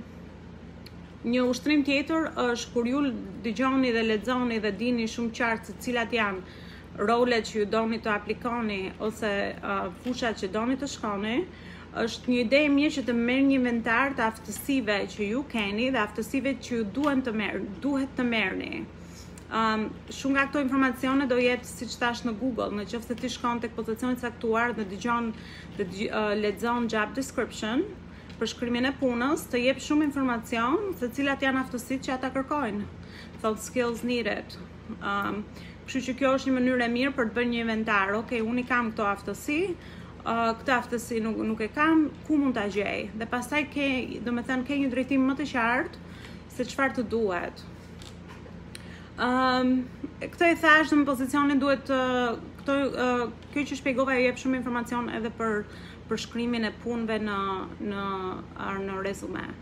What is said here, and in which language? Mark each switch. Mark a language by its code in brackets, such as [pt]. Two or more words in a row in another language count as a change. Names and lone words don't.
[sq] Një ushtrim tjetër është kur ju dëgjoni dhe lexoni dhe dini shumë qartë se cilat janë rolet që ju doni të aplikoni ose fushat që doni të shkoni, është një ide e mirë që të merrni një inventar të aftësive që ju keni dhe aftësive që ju duhet të merrni. Shumë nga këto informacione do jetë, siç thash, në Google, nëse ti shkon tek pozicioni i caktuar dhe lexon [en] job description, [sq] përshkrimin e punës, të jep shumë informacion se cilat janë aftësitë që ata kërkojnë. [en] Thot skills needed. [sq] Kështu që kjo është një mënyrë e mirë për të bërë një inventar. Okej, unë i kam këto aftësi, këtë aftësi nuk e kam, ku mund ta gjej? Dhe pastaj ke një drejtim më të qartë se çfarë të duhet. Këtë i thash në pozicionin duhet kjo që shpjegova ju jep shumë informacion edhe për përshkrimin e punëve në rezume.